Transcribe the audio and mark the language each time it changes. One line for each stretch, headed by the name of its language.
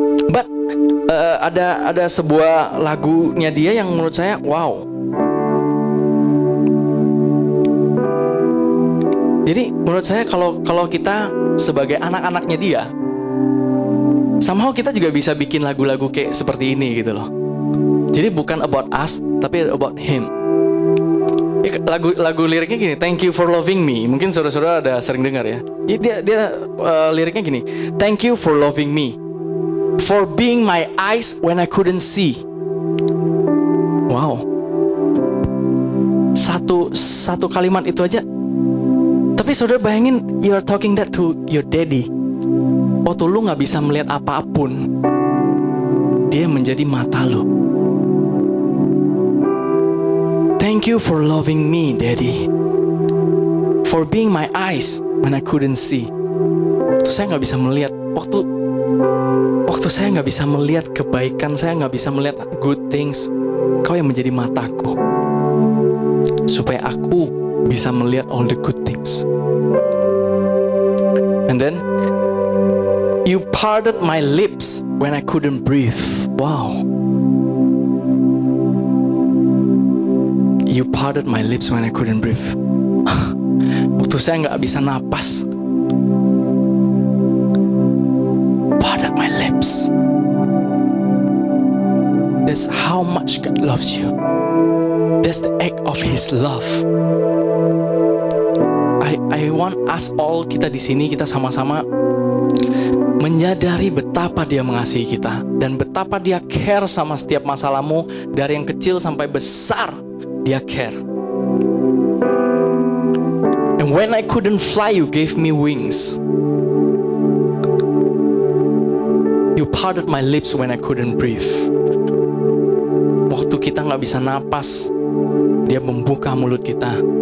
Indonesian: But ada sebuah lagunya dia yang menurut saya wow. Jadi menurut saya kalau kita sebagai anak-anaknya dia, somehow kita juga bisa bikin lagu-lagu kayak seperti ini gitu loh. Jadi bukan
English: about us,
Indonesian: tapi
English: about him.
Indonesian: Lagu liriknya gini,
English: thank you for loving me.
Indonesian: Mungkin saudara-saudara ada sering dengar ya. Dia liriknya gini,
English: thank you for loving me, for being my eyes when I couldn't see. Wow.
Indonesian: Satu kalimat itu aja. Tapi saudara bayangin,
English: you are talking that to your daddy.
Indonesian: Waktu lu gak bisa melihat apapun, dia menjadi mata lu.
English: Thank you for loving me, daddy, for being my eyes when I couldn't see.
Indonesian: Waktu saya gak bisa melihat, waktu saya gak bisa melihat kebaikan, saya gak bisa melihat
English: good things,
Indonesian: kau yang menjadi mataku, supaya aku bisa melihat
English: all the good things. And then you parted my lips when I couldn't breathe. Wow. You parted my lips when I couldn't breathe.
Indonesian: Waktu saya nggak bisa napas.
English: Parted my lips. That's how much God loves you. That's the act of His love. I want us all,
Indonesian: kita di sini, kita sama-sama menyadari betapa Dia mengasihi kita dan betapa Dia care sama setiap masalahmu, dari yang kecil sampai besar. Dia care.
English: And when I couldn't fly, you gave me wings. You parted my lips when I couldn't breathe.
Indonesian: Waktu kita gak bisa napas, Dia membuka mulut kita.